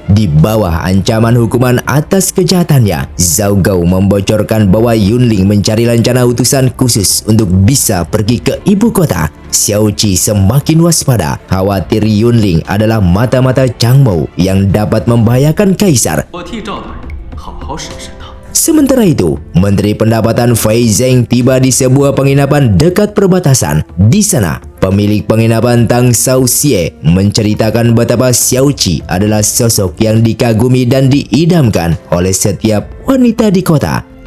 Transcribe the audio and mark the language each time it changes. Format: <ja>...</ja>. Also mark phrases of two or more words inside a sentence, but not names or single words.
<id>Di bawah ancaman hukuman atas kejahatannya, Zhao Gao membocorkan bahwa Yunling mencari rencana utusan khusus untuk bisa pergi ke ibu kota. Xiao Qi semakin waspada, khawatir Yunling adalah mata-mata Chang Mou yang dapat membahayakan kaisar.</id> <zh>我替赵大人好好审审他。</zh> <id>Sementara itu, Menteri Pendapatan Fei Zheng tiba di sebuah penginapan dekat perbatasan. Di sana, pemilik penginapan Tang Shaoxie menceritakan betapa Xiao Qi adalah sosok yang dikagumi dan diidamkan oleh setiap wanita di kota.</id>